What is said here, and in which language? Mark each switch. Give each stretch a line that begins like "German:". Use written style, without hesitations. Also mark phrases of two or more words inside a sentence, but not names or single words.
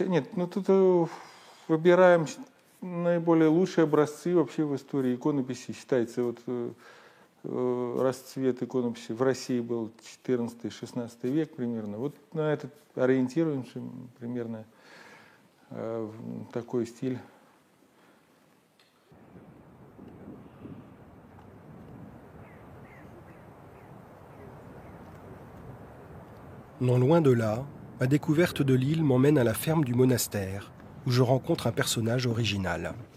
Russian: Нет, ну тут выбираем наиболее лучшие образцы вообще в истории иконописи. Считается, вот расцвет иконописи в России был 14-16 век примерно. Вот на этот ориентируемся примерно такой стиль.
French: Non loin de là, ma découverte de l'île m'emmène à la ferme du monastère, où je rencontre un personnage original.